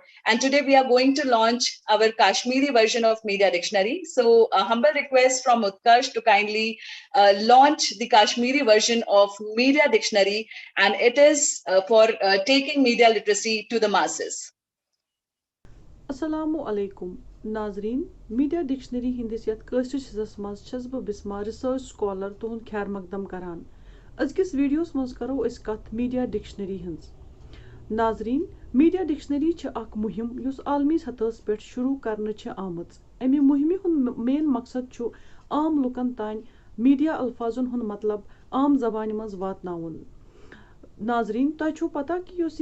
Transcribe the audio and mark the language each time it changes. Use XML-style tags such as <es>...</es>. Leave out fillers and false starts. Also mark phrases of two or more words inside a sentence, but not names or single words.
<en>And today we are going to launch our Kashmiri version of Media Dictionary. So a humble request from Utkarsh to kindly launch the Kashmiri version of Media Dictionary. And it is for taking media literacy to the masses.</en> <ar>السلام عليكم.</ar> <ks>नाजरीन मीडिया डिक्शनरी हिंदिस यथ कशिश हिस्सस मज छस बह बिस्मा रिसर्च स्कॉलर तुहद खैर मकदम करान अजकिस वीडियोस मज करो अस कथ मीडिया डिक्शनरी हंस नाजरीन मीडिया डिक्शनरी छ अख मुहिम युस आलमी सतहस पे शुरू करने छ आमज अमि मुहिम हुन मेन मकसद छु आम लुकन तान मीडिया अल्फाजन हुन मतलब आम जबान मज वातनाउन नाजरीन तुम छो पता कि युस</ks>